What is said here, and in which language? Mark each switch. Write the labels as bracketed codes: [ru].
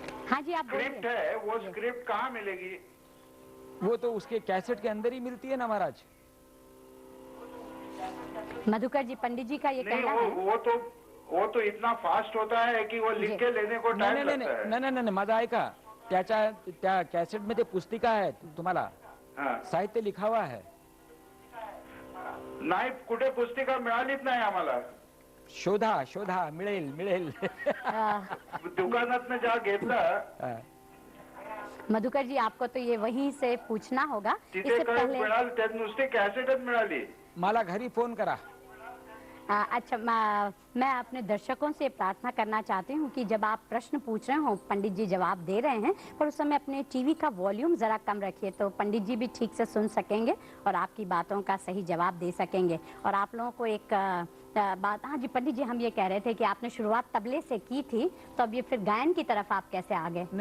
[hi] हाँ जी आप स्क्रिप्ट है, वो स्क्रिप्ट कहाँ मिलेगी? वो तो उसके कैसेट के अंदर ही मिलती है ना महाराज। मधुकर जी, पंडित जी का ये कहना है। वो तो इतना फास्ट होता है कि वो लिख के लेने को टाइम लगता है। [mr] नाही मजा आहे का? त्या कॅसेट मध्ये पुस्तिका आहे, तुम्हाला साहित्य [hi] लिखा हुआ है। [mr] नाही कुठे पुस्तिका मिळालीच नाही आम्हाला. शोधा मिळेल दुकानात ज्या घेतलं. [hi] मधुकर जी, आपको तो ये वहीं से पूछना होगा. इससे पहले [mr] त्यात नुसती कॅसेटच मिळाली. मला घरी फोन करा. [hi] अच्छा, मैं अपने दर्शकों से प्रार्थना करना चाहती हूँ कि जब आप प्रश्न पूछ रहे हो, पंडित जी जवाब दे रहे हैं, पर उस समय अपने टीवी का वॉल्यूम जरा कम रखिए, तो पंडित जी भी ठीक से सुन सकेंगे और आपकी बातों का सही जवाब दे सकेंगे. और आप लोगों को एक बात, हाँ जी पंडित जी, हम ये कह रहे थे कि आपने शुरुआत तबले से की थी, तो अब ये फिर गायन की तरफ आप कैसे आ गए?